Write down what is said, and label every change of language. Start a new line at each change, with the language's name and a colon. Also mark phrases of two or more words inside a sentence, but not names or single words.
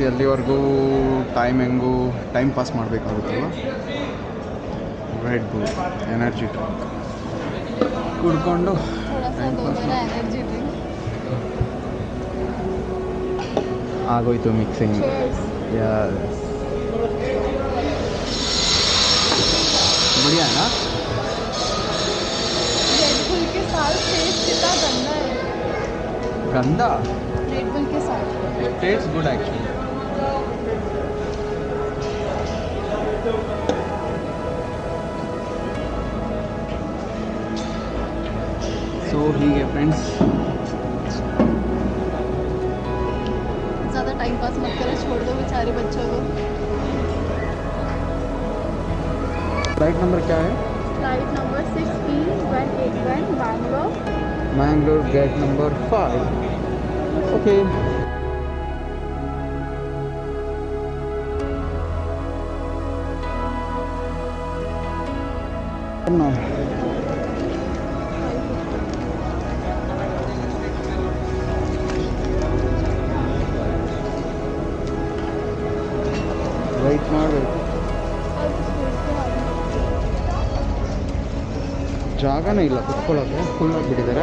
Kannada: ಅಲ್ಲಿವರೆಗೂ ಹೆಂಗೂ
English: time pass
Kannada: ಮಾಡಬೇಕಾಗುತ್ತಲ್ವ. ರೆಡ್ ಬುಲ್
English: energy drink
Kannada: ಕುಡ್ಕೊಂಡು
English: time pass
Kannada: ಆಗೋಯ್ತು ಮಿಕ್ಸಿಂಗ್.
Hindi: बढ़िया है ना? रेड बुल के साथ टेस्ट कितना गंदा है. गंदा? रेड बुल के साथ
English: It tastes good actually.
Kannada: So ಹೀಗೆ ಫ್ರೆಂಡ್ಸ್,
Hindi: ज़्यादा
English: time pass
Hindi: मत करो, छोड़ दो बेचारे बच्चों को.
English: flight number
Hindi: क्या है?
English: flight number 6E181 Bangalore. Mangalore gate number 5. OK. No.
Kannada: ವೆಯ್ಟ್ ಮಾಡಬೇಕು, ಜಾಗನೇ ಇಲ್ಲ ಕುತ್ಕೊಳ್ಳೋಕ್ಕೆ, ಫುಲ್ ಆಗಿಬಿಟ್ಟಿದ್ದಾರೆ.